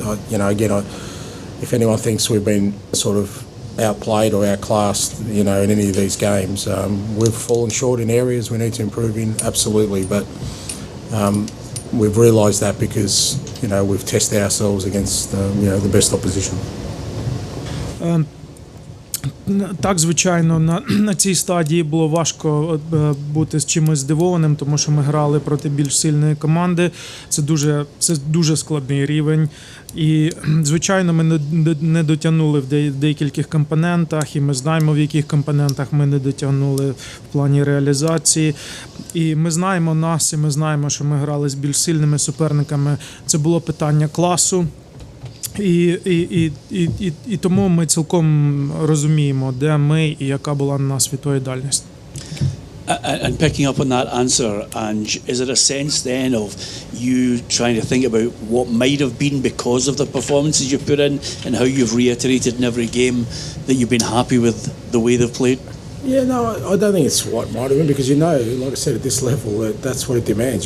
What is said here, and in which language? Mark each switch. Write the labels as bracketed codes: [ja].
[en] You know, again, if anyone thinks we've been sort of outplayed or outclassed, you know, in any of these games, we've fallen short in areas we need to improve in, absolutely. But we've realised that because, you know, we've tested ourselves against, you know, the best opposition. [uk] Так, звичайно, на цій стадії було важко бути з чимось здивованим, тому що ми грали проти більш сильної команди. Це дуже складний рівень. І, звичайно, ми не дотягнули в деяких компонентах, і ми знаємо, в яких компонентах ми не дотягнули в плані реалізації. І ми знаємо нас, і ми знаємо, що ми грали з більш сильними суперниками. Це було питання класу. І тому ми цілком розуміємо, де ми і яка була на нас відповідальність. [en] And picking up on that answer, Ange, is it a sense then of you trying to think about what might have been because of the performances you put in, and how you've reiterated in every game that you've been happy with the way they've played? Yeah, no, I don't think it's what might have been, because, you know, like I said, at this level, that's what it demands.